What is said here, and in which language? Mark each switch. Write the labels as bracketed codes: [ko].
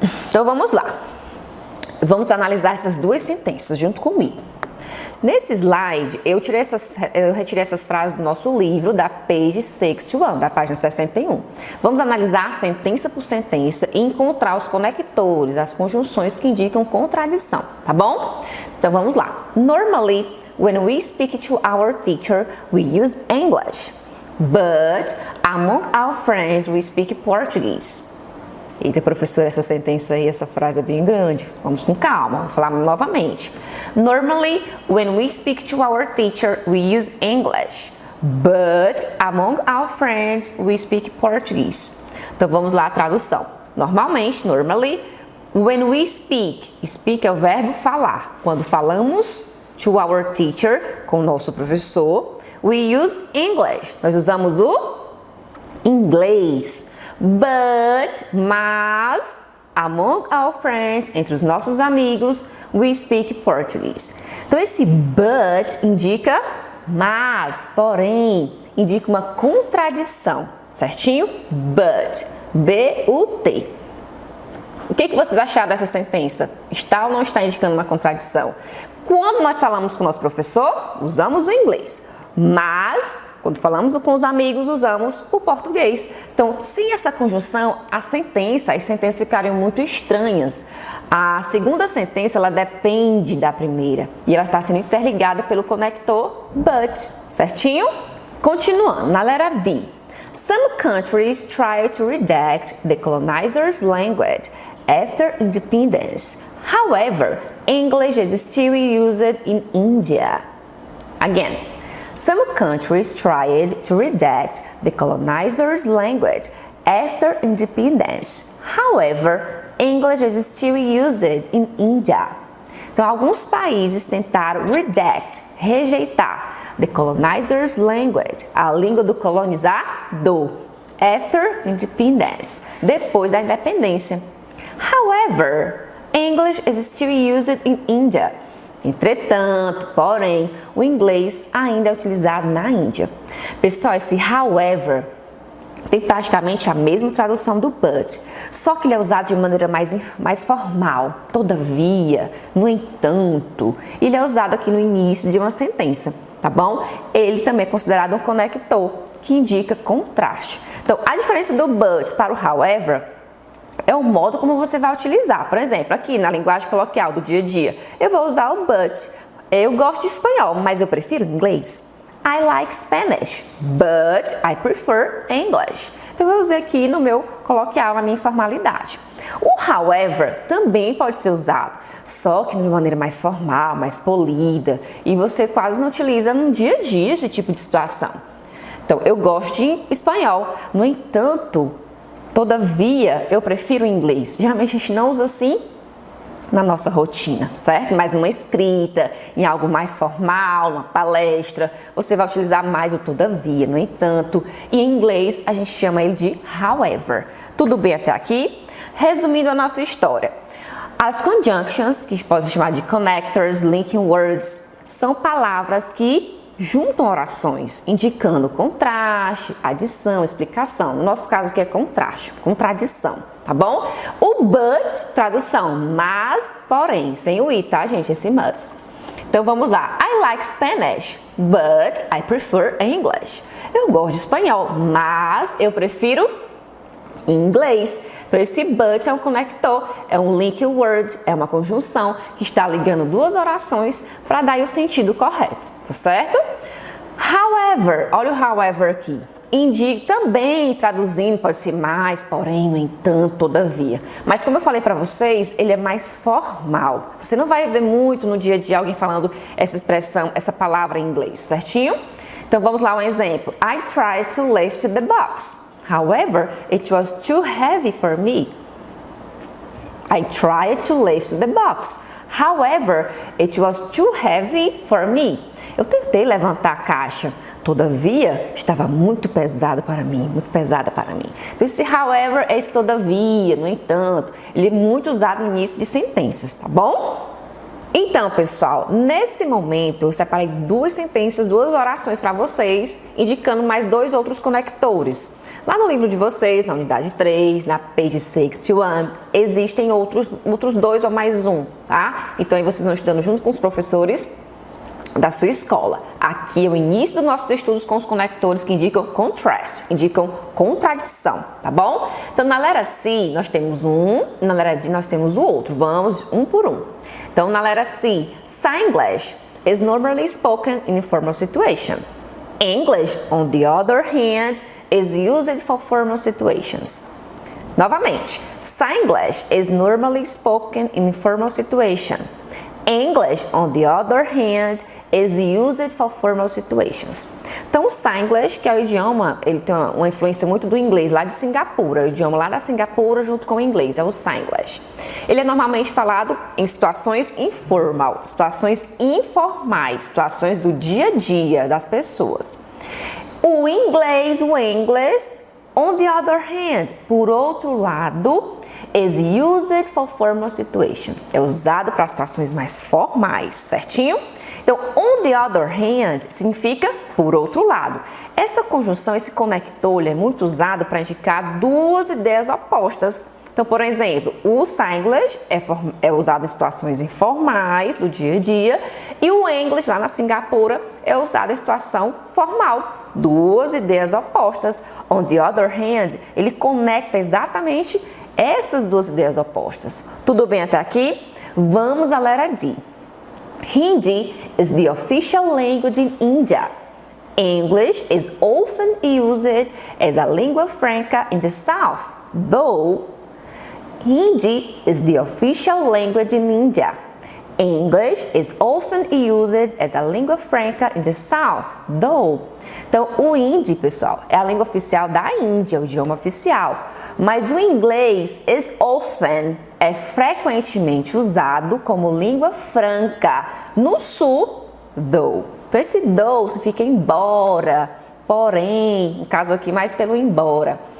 [pt] Então vamos lá, vamos analisar essas 2 sentenças junto comigo. Nesse slide eu retirei essas frases do nosso livro da page 61, da página 61. Vamos analisar sentença por sentença e encontrar os conectores, as conjunções que indicam contradição, tá bom? Então vamos lá. [en] Normally, when we speak to our teacher, we use English, but among our friends we speak Portuguese. [pt] Eita, professora, essa sentença aí, essa frase é bem grande. Vamos com calma, vou falar novamente. [en] Normally, when we speak to our teacher, we use English. But among our friends, we speak Portuguese. [pt] Então, vamos lá a tradução. Normalmente, [en] normally, when we speak. [pt] Speak é o verbo falar. Quando falamos [en] to our teacher, [pt] com o nosso professor, [en] we use English. [pt] Nós usamos o inglês. Mas, [en] among our friends, [pt] entre os nossos amigos, [en] we speak Portuguese. [pt] Então, esse but indica mas, porém, indica uma contradição, certinho? But, B-U-T. O que vocês acharam dessa sentença? Está ou não está indicando uma contradição? Quando nós falamos com o nosso professor, usamos o inglês, mas quando falamos com os amigos, usamos o português. Então, sem essa conjunção, as sentenças ficariam muito estranhas. A segunda sentença, ela depende da primeira e ela está sendo interligada pelo conector but, certinho? Continuando, na letra B. [en] Some countries try to reject the colonizers' language after independence. However, English is still used in India. Again, some countries tried to reject the colonizers' language after independence. However, English is still used in India. [pt] Então, alguns países tentaram rejeitar [en] the colonizers' language, [pt] a língua do colonizador, [en] after independence, [pt] depois da independência. However, English is still used in India. Entretanto, porém, o inglês ainda é utilizado na Índia. Pessoal, esse however tem praticamente a mesma tradução do but, só que ele é usado de maneira mais formal. Todavia, no entanto, ele é usado aqui no início de uma sentença, tá bom? Ele também é considerado um conector, que indica contraste. Então, a diferença do but para o however é o modo como você vai utilizar. Por exemplo, aqui na linguagem coloquial do dia a dia, eu vou usar o but. Eu gosto de espanhol, mas eu prefiro inglês. [en] I like Spanish, but I prefer English. [pt] Então, eu usei aqui no meu coloquial, na minha informalidade. O however também pode ser usado, só que de maneira mais formal, mais polida, e você quase não utiliza no dia a dia esse tipo de situação. Então, eu gosto de espanhol, no entanto, todavia, eu prefiro o inglês. Geralmente a gente não usa assim na nossa rotina, certo? Mas numa escrita, em algo mais formal, numa palestra, você vai utilizar mais o todavia, no entanto. E em inglês a gente chama ele de however. Tudo bem até aqui? Resumindo a nossa história. As conjunctions, que pode se chamar de connectors, linking words, são palavras que juntam orações, indicando contraste, adição, explicação. No nosso caso aqui é contraste, contradição, tá bom? O but, tradução, mas, porém, sem o i, tá, gente? Esse mas. Então vamos lá. [en] I like Spanish, but I prefer English. [pt] Eu gosto de espanhol, mas eu prefiro inglês. Então esse but é um conector, é um link word, é uma conjunção que está ligando duas orações para dar o sentido correto, tá certo? However, olha o however aqui. Indica também, traduzindo, pode ser mais, porém, no entanto, todavia. Mas como eu falei para vocês, ele é mais formal. Você não vai ver muito no dia a dia alguém falando essa expressão, essa palavra em inglês, certinho? Então vamos lá um exemplo. [en] I tried to lift the box. However, it was too heavy for me. I tried to lift the box. However, it was too heavy for me. [pt] Eu tentei levantar a caixa, todavia, estava muito pesada para mim, muito pesada para mim. Então, esse however é esse todavia, no entanto, ele é muito usado no início de sentenças, tá bom? Então, pessoal, nesse momento eu separei duas sentenças, duas orações para vocês, indicando mais dois outros conectores. Lá no livro de vocês, na unidade 3, na page 61, existem outros dois ou mais um, tá? Então, aí vocês vão estudando junto com os professores da sua escola. Aqui é o início dos nossos estudos com os conectores que indicam contrast, indicam contradição, tá bom? Então, na letra C, nós temos um, na letra D, nós temos o outro. Vamos um por um. Então, na letra C, [en] Singlish is normally spoken in informal situation. English, on the other hand, is used for formal situations. Novamente, Singlish is normally spoken in informal situation. English, on the other hand, is used for formal situations. [pt] Então, o Singlish, que é o idioma, ele tem uma influência muito do inglês lá de Singapura, o idioma lá da Singapura junto com o inglês, é o Singlish. Ele é normalmente falado em situações situações informais, situações do dia a dia das pessoas. O inglês, [en] on the other hand, [pt] por outro lado, [en] is used for formal situation. [pt] É usado para situações mais formais, certinho? Então, [en] on the other hand [pt] significa por outro lado. Essa conjunção, esse conector, ele é muito usado para indicar duas ideias opostas. Então, por exemplo, o Singlish é usado em situações informais do dia a dia e o English lá na Singapura é usado em situação formal. Duas ideias opostas. [en] On the other hand, [pt] ele conecta exatamente essas duas ideias opostas. Tudo bem até aqui? Vamos à letra D. [en] Hindi is the official language in India. English is often used as a lingua franca in the South, though Hindi is the official language in India. English is often used as a lingua franca in the South, though. [pt] Então, o hindi, pessoal, é a língua oficial da Índia, o idioma oficial. Mas o inglês [en] is often, [pt] é frequentemente usado como língua franca no Sul, though. Então, esse though significa embora, porém, no caso aqui, mais pelo embora.